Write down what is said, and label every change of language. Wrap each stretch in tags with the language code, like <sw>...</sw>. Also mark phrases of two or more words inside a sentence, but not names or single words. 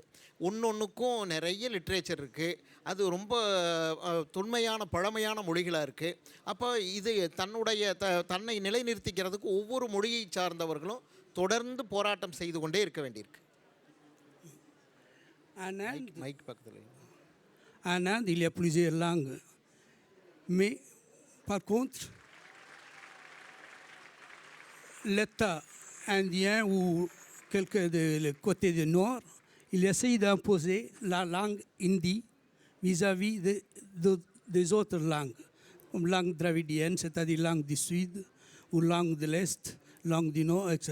<ta>ஒன்றுக்கும் நிறைய லிட்ரேச்சர் இருக்குது. அது ரொம்ப தொன்மையான பழமையான மொழிகளாக இருக்குது. அப்போ இது தன்னை நிலைநிறுத்திக்கிறதுக்கு ஒவ்வொரு மொழியை சார்ந்தவர்களும் தொடர்ந்து போராட்டம் செய்து கொண்டே இருக்க வேண்டியிருக்கு. மைக் பக்கத்தில்.</ta> <fr>En Inde, il y a plusieurs langues. Mais par contre, l'État indien ou quelques de le côté du nord, il essaye d'imposer la langue hindi vis-à-vis des autres langues, comme langue dravidienne, c'est-à-dire langue du sud, ou langue de l'est, langue du nord, etc.</fr>